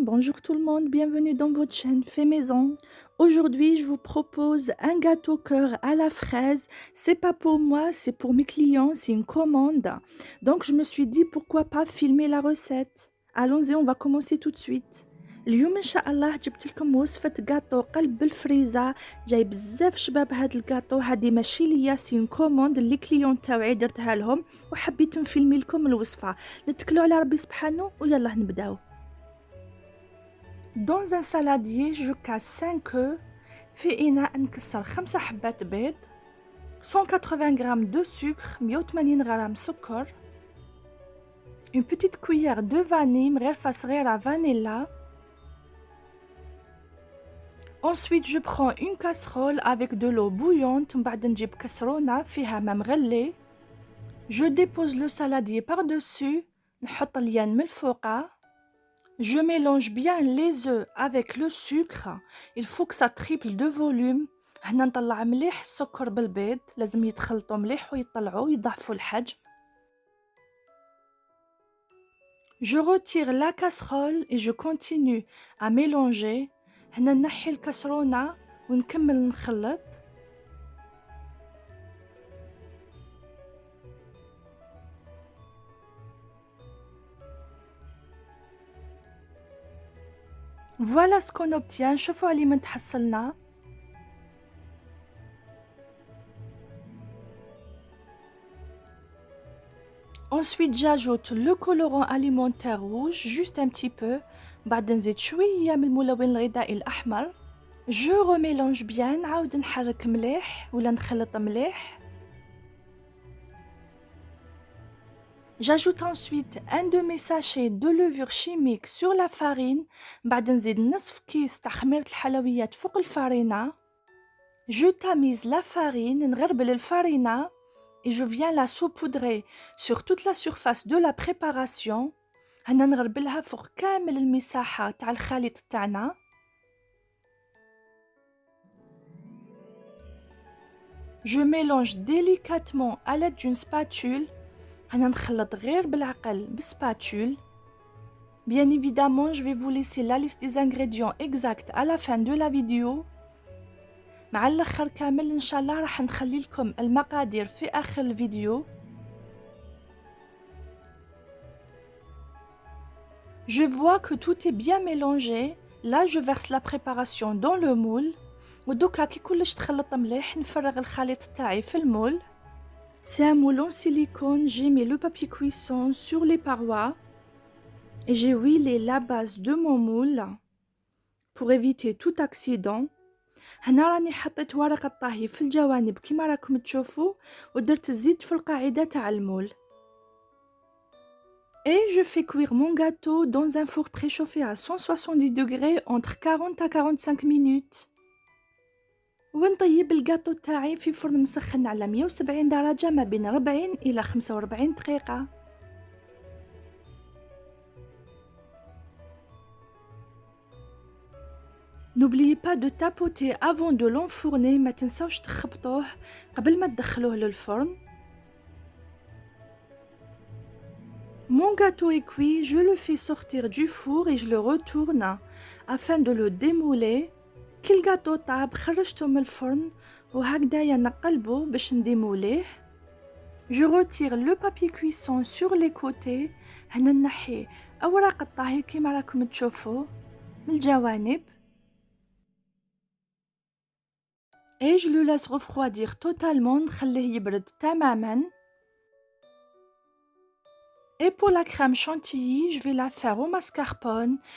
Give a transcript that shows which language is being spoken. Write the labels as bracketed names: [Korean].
[French] Bonjour tout le monde, bienvenue dans votre chaîne Fait Maison. Aujourd'hui, je vous propose un gâteau cœur à la fraise. C'est pas pour moi, c'est pour mes clients, c'est une commande. Donc je me suis dit pourquoi pas filmer la recette. Allons-y, on va commencer tout de suite. [Arabic] اليوم ان شاء الله جبت لكم وصفه غاتو قلب بالفريزه. جاي بزاف شباب هاد الغاتو، هادي ماشي ليا، [French] سي كوموند [Arabic] اللي كليون تاوعي درتها لهم وحبيت نفيلمي لكم الوصفه. نتكلوا على ربي سبحانه ويلا نبداو. [French] Dans un saladier, je casse 5 œufs. [Arabic] في إناء نكسر 5 حبات بيض، [French] 180 g de sucre، [Arabic] 180 g سكر، [French] une petite cuillère de vanille [Arabic] مغرفة صغيرة فانيلا. [French] Ensuite, je prends une casserole avec de l'eau bouillante. [Arabic] بعد نجيب كسرونة فيها ما مغلي. [French] Je dépose le saladier par-dessus. [Arabic] نحط اليان من الفوقة. [French] Je mélange bien les œufs avec le sucre. Il faut que ça triple de volume. [Arabic] هنا نطلع مليح السكر بالبيض، لازم يتخلطوا مليح ويطلعوا يضعفوا الحجم. [French] Je retire la casserole et je continue à mélanger. [Arabic] هنا نحي الكسرونة ونكمل نخلط. [French] Voilà ce qu'on obtient. [Arabic] شوفوا علي من تحصلنا. [French] Ensuite, j'ajoute le colorant alimentaire rouge, juste un petit peu. [Arabic] بعد نزيد شوية من الملون الغذائي الأحمر. [French] Je remélange bien. [Arabic] نعاود نحرك مليح ولا نخلط مليح. [French] J'ajoute ensuite un de mes sachets de levure chimique sur la farine. [Arabic] بعد نزيد نصف كيس تاع خميرة الحلويات فوق الفارينة. [French] Je tamise la farine. [Arabic] نغربل الفارينة. [French] Et je viens la saupoudrer sur toute la surface de la préparation. [Arabic] هنا نغربلها فوق كامل المساحة تاع الخليط تاعنا. [French] Je mélange délicatement à l'aide d'une spatule. [Arabic] هنا نخلط غير بالعقل بسباتول. [French] Bien évidemment, je vais vous laisser la liste des ingrédients exacts à la fin de la vidéo. [Arabic] مع الاخر كامل ان شاء الله راح نخلي لكم المقادير في اخر الفيديو. [French] Je vois que tout est bien mélangé. Là, je verse la préparation dans le moule. [Arabic] ودوكا كي كلش تخلط مليح نفرغ الخليط تاعي في المول. [French] C'est un moule en silicone. J'ai mis le papier cuisson sur les parois et j'ai huilé la base de mon moule pour éviter tout accident. [Arabic] هنا راني حطيت ورق الطهي في الجوانب كما راكم تشوفوا ودرت الزيت في القاعدة تاع المول. [French] Et je fais cuire mon gâteau dans un four préchauffé à 170 degrés entre 40 à 45 minutes. [Arabic] ونطيب الجاتو تاعي في فرن مسخن على 170 درجة ما بين 40 إلى 45 دقيقة. [French] N'oubliez pas de tapoter avant de l'enfourner. [Arabic] ما تنساوش تخبطوه قبل ما تدخلوه للفرن. [French] Mon gâteau est cuit, je le fais sortir du four et je le retourne afin de le démouler. [Arabic] كي الجاتو طاب خرجته من الفرن وهكذايا نقلبه باش نديموليه. [French] Je retire le papier cuisson sur les côtés. [Arabic] هنا نحي أوراق الطهي كما راكم تشوفوا من الجوانب. [French] Et je le laisse refroidir totalement. [Arabic] نخليه يبرد تماما. [French] Et pour la crème chantilly, je vais la faire au mascarpone.